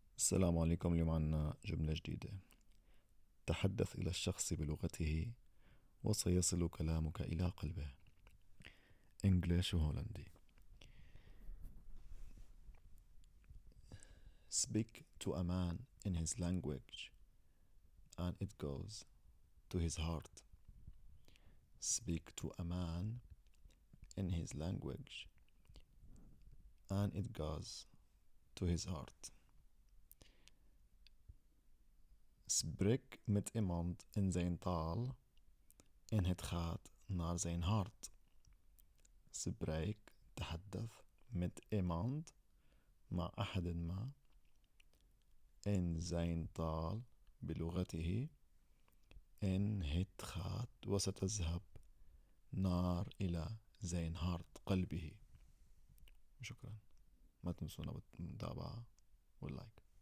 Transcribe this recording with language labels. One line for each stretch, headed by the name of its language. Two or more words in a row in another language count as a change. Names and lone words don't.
Arabic: السلام عليكم. اليوم عنا جملة جديدة. تحدث إلى الشخص بلغته وسيصل كلامك إلى قلبه. إنجليش وهولندي.
English: Speak to a man in his language and it goes to his heart. Speak to a man in his language and it goes to his heart.
Dutch: Spreek met iemand in zijn taal en het gaat naar zijn hart. Spreek, تحدث met iemand
Arabic: مع أحد ما
Dutch: in zijn taal
Arabic: بلغته إن
Dutch: het gaat
Arabic: وستذهب نار إلى
Dutch: zijn hart قلبه.
Arabic: شكرا، ما تنسونا بالمتابعة واللايك.